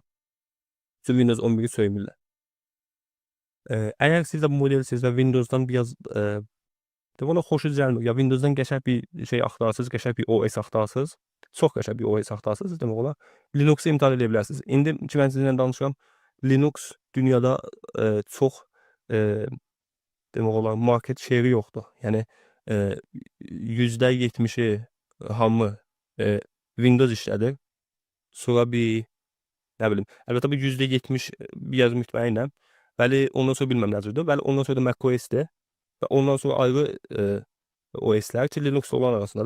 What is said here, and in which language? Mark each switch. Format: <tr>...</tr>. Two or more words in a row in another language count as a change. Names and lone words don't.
<az>Çünki Windows 11-i söymürlər. Əgər siz də bu modelsiniz və Windowsdan biraz ona xoşunuz gəlmir, ya Windowsdan qəşəng bir şey axtarırsınız, qəşəng bir OS axtarırsınız, çox qəşəng bir OS axtarırsınız, demək olar, Linux'u imtahan edə bilərsiniz. İndi ki, mən sizinlə danışıram, Linux dünyada çox demək olar,</az> <en>market share-</en> <az>i yoxdur. Yəni %70-i hamı Windows işlədir. Sonra bir nə bilim, əlbəttə bu %70 biraz mütməyinnəm. Bəli, ondan sonra bilməm necədir. Bəli, ondan sonra da macOS-dir. Və ondan sonra ayrı OS-lər ki, Linux olan arasındadır.</az>